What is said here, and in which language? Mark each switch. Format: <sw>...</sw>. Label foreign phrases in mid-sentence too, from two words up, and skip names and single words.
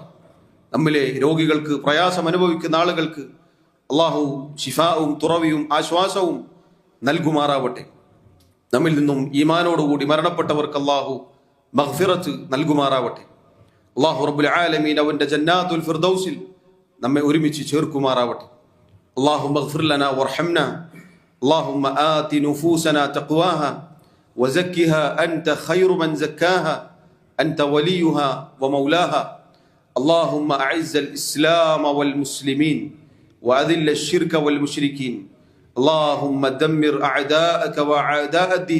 <ml>നമ്മിലെ രോഗികൾക്ക്, പ്രയാസം അനുഭവിക്കുന്ന ആളുകൾക്ക് അള്ളാഹു ശിഫാവും തുറവിയും ആശ്വാസവും നൽകുമാറാവട്ടെ. നമ്മിൽ നിന്നും ഈമാനോടുകൂടി മരണപ്പെട്ടവർക്ക് അല്ലാഹു മഗ്ഫിറത്ത് നൽകുമാറാവട്ടെ.</ml> <ar>الله رب العالمين</ar> <ml>അവന്റെ</ml> <ar>جنات الفردوس</ar> <ml>നമ്മെ ഒരുമിച്ച് ചേർക്കുമാറാവട്ടെ.</ml> <ar>اللهم اغفر لنا وارحمنا. اللهم آت نفوسنا تقواها وزكها أنت خير من زكاها أنت وليها ومولاها. اللهم أعز الإسلام والمسلمين وأذل الشرك والمشركين. اللهم دمر أعداءك وأعداء الدين.</ar>